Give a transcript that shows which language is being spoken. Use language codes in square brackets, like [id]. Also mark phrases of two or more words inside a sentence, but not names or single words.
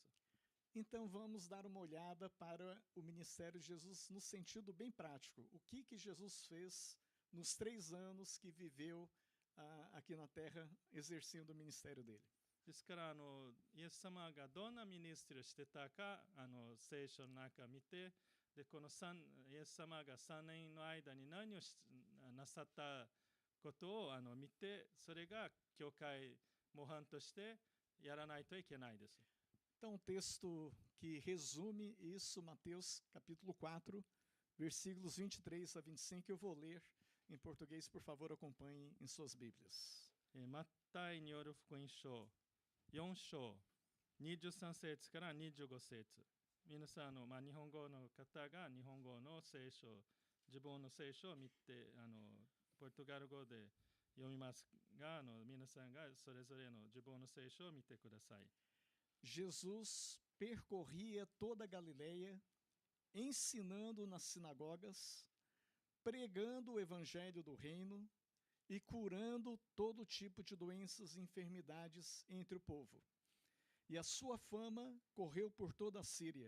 [pt] Então vamos dar uma olhada para o ministério de Jesus no sentido bem prático. O que Jesus fez nos 3 anos que viveu aqui na terra exercendo o ministério dele. [ja] ですからイエス様がどんなミニストリーをしてたか聖書の中を見て、でこのイエス様が3年の間に何をなさったことを見て、それが教会模範としてやらないといけないです。 [pt] Então, o texto que resume isso, Mateus capítulo 4, versículos 23 a 25, eu vou ler em português, por favor, acompanhem em suas Bíblias. [ja] マタイによる福音書4章23節から25節。皆さん日本語の方が日本語の聖書、自分の聖書を見てポルトガル語で読みますが、皆さんがそれぞれの自分の聖書を見てください。 [pt] Jesus percorria toda a Galileia, ensinando nas sinagogas, pregando o evangelho do reino e curando todo tipo de doenças e enfermidades entre o povo. E a sua fama correu por toda a Síria.